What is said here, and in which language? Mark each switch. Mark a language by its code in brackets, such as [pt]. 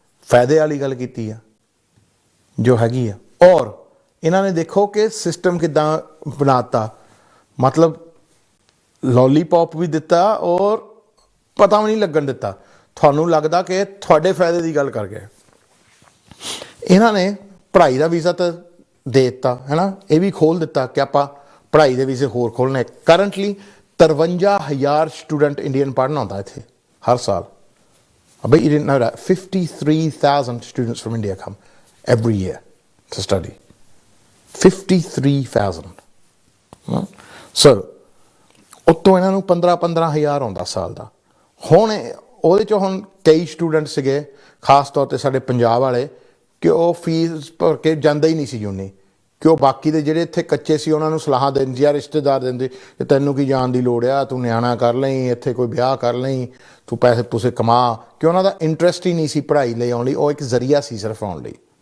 [pa] ਫਾਇਦੇ ਵਾਲੀ ਗੱਲ ਕੀਤੀ ਆ ਜੋ ਹੈਗੀ ਆ। ਔਰ ਇਹਨਾਂ ਨੇ ਦੇਖੋ ਕਿ ਸਿਸਟਮ ਕਿੱਦਾਂ ਬਣਾਤਾ, ਮਤਲਬ ਲੋਲੀਪੌਪ ਵੀ ਦਿੱਤਾ ਔਰ ਪਤਾ ਵੀ ਨਹੀਂ ਲੱਗਣ ਦਿੱਤਾ, ਤੁਹਾਨੂੰ ਲੱਗਦਾ ਕਿ ਤੁਹਾਡੇ ਫਾਇਦੇ ਦੀ ਗੱਲ ਕਰ ਗਏ। ਇਹਨਾਂ ਨੇ ਪੜ੍ਹਾਈ ਦਾ ਵੀਜ਼ਾ ਤਾਂ ਦੇ ਦਿੱਤਾ ਹੈ ਨਾ, ਇਹ ਵੀ ਖੋਲ੍ਹ ਦਿੱਤਾ ਕਿ ਆਪਾਂ ਪੜ੍ਹਾਈ ਦੇ ਵੀਜ਼ੇ ਹੋਰ ਖੋਲ੍ਹਣੇ। ਕਰੰਟਲੀ 53,000 ਸਟੂਡੈਂਟ ਇੰਡੀਅਨ ਪੜ੍ਹਨ ਆਉਂਦਾ ਇੱਥੇ ਹਰ ਸਾਲ। [en] But you didn't know that 53,000 students from India come every year to study. 53,000. [pa] So ਉੱਤੋਂ ਇਹਨਾਂ ਨੂੰ 15,000 ਆਉਂਦਾ ਸਾਲ ਦਾ। ਹੁਣ ਉਹਦੇ 'ਚੋਂ ਹੁਣ ਕਈ ਸਟੂਡੈਂਟ ਸੀਗੇ ਖਾਸ ਤੌਰ 'ਤੇ ਸਾਡੇ ਪੰਜਾਬ ਵਾਲੇ ਕਿ ਉਹ ਫੀਸ ਭਰ ਕੇ ਜਾਂਦੇ ਹੀ ਨਹੀਂ ਸੀ ਯੂਨੀ, ਕਿ ਉਹ ਬਾਕੀ ਦੇ ਜਿਹੜੇ ਇੱਥੇ ਕੱਚੇ ਸੀ ਉਹਨਾਂ ਨੂੰ ਸਲਾਹਾਂ ਦਿੰਦੇ ਜਾਂ ਰਿਸ਼ਤੇਦਾਰ ਦਿੰਦੇ ਕਿ ਤੈਨੂੰ ਕੀ ਜਾਣ ਦੀ ਲੋੜ ਆ, ਤੂੰ ਨਿਆਣਾ ਕਰ ਲਈ, ਇੱਥੇ ਕੋਈ ਵਿਆਹ ਕਰ ਲਈ, ਤੂੰ ਪੈਸੇ ਪੂਸੇ ਕਮਾ, ਕਿ ਉਹਨਾਂ ਦਾ ਇੰਟਰਸਟ ਹੀ ਨਹੀਂ ਸੀ ਪੜ੍ਹਾਈ ਲਈ ਆਉਣ ਲਈ, ਉਹ ਇੱਕ ਜ਼ਰੀਆ ਸੀ ਸਿਰਫ ਆਉਣ ਲਈ।